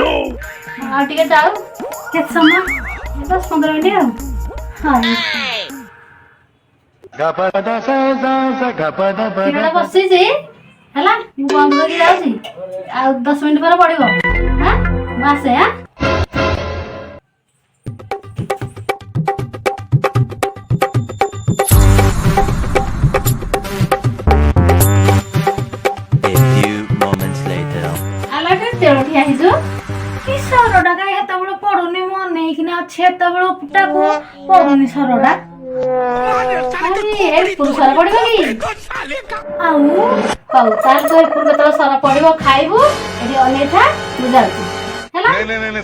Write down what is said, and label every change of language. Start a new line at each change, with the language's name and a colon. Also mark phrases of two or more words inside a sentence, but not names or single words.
Odia: ଆଉ ଟିକେ ଯାଉ, କେତେ ସମୟ? 10-15 ମିନିଟ୍ ଆଉ। ହଉ। କ୍ଷୀରଟା ବସିଛି ହେଲା, ମୁଁ ବନ୍ଦ କରିକି ଯାଉଛି। ଆଉ 10 ମିନିଟ୍ ପରେ ପଡିବ। ହଁ ମୁଁ ଆସେ।
English: A few moments later.
Odia: ଆଲା କେତେବେଳେ ଠିଆ ହେଇଛୁ? କି ସରଟା କାଇଁ ହେତେବେଳୁ ପଡୁନି? ମୁଁ ଅନେଇକିନା ଅଛି ହେତେବେଳୁ ଟାକୁ ପଡୁନି ସରଟା। ଏପଟୁ ସର ପଡିବ କି? ଆଉ ହଉ ତାହେଲେ ତୁ ଏପଟୁ କେତେବେଳେ ସର ପଡିବ ଖାଇବୁ, ଏଠି ଅନେଇଥା, ମୁଁ ଯାଉଛି ହେଲା।